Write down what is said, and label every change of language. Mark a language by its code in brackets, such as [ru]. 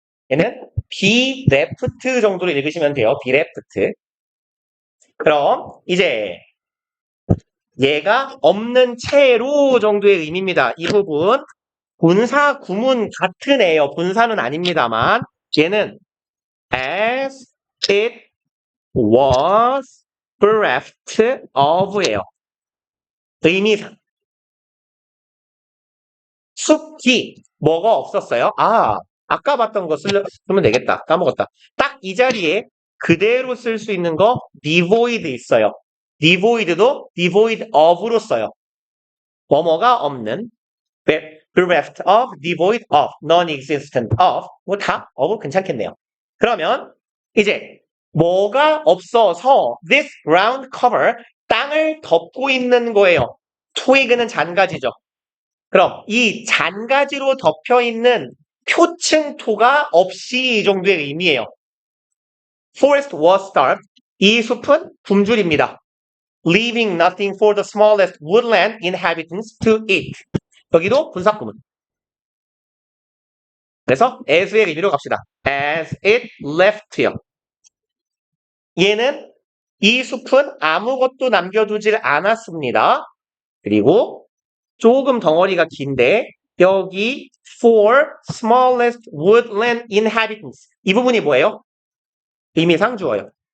[ko] 얘는 be left 정도로 읽으시면 돼요. be left. 그럼 이제 얘가 없는 채로 정도의 의미입니다. 이 부분 분사 구문 같은 애요. 분사는 아닙니다만 얘는 [en] as it was bereft of [ko] 예요. 의미상. 숲이 뭐가 없었어요? 아까 봤던 거 쓰면 되겠다. 까먹었다. 딱 이 자리에 그대로 쓸 수 있는 거 devoid 있어요. devoid도 devoid of로 써요. 뭐뭐가 없는 bereft of, devoid of, non-existent of 뭐 다 of 괜찮겠네요. 그러면 이제 뭐가 없어서 [en] this ground cover [ko] 땅을 덮고 있는 거예요. twig는 잔가지죠. 그럼 이 잔가지로 덮여 있는 표층토가 없이 이 정도의 의미예요. [en] Forest was starved. [ko] 이 숲은 굶주립니다. [en] Leaving nothing for the smallest woodland inhabitants to eat. [ko] 여기도 분사구문. 그래서 as의 의미로 갑시다. [en] As it left요. [ko] 얘는 이 숲은 아무것도 남겨두질 않았습니다. 그리고 조금 덩어리가 긴데 여기 [en] for smallest woodland inhabitants [ko] 이 부분이 뭐예요? 의미상 주어요.